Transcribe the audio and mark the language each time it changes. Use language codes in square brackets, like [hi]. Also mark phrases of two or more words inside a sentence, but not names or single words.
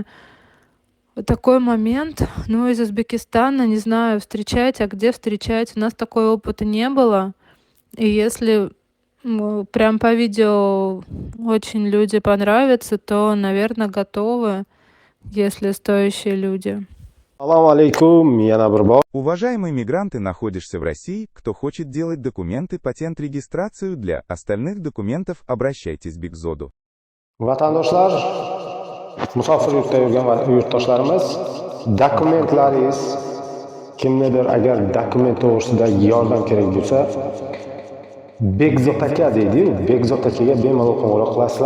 [ru] Вот такой момент. Ну, из Узбекистана, не знаю, встречать, а где встречать? У нас такого опыта не было. И если прям по видео очень люди понравятся, то, наверное, готовы, если стоящие люди. [uz] Assalomu alaykum, yana bir bor. [ru] Уважаемый мигрант, ты находишься в России, кто хочет делать документы, патент-регистрацию для остальных документов, обращайтесь к Бигзоду. [uz] Vatandoshlar, musofir yurtda yurgan yurtdoshlarimiz, dokumentlaringiz kimnidir agar dokument to'g'risida yordam kerak bo'lsa, Bekzod aka deydi-yu, Bekzod akaga bemalol qo'ng'iroq qilasizlar.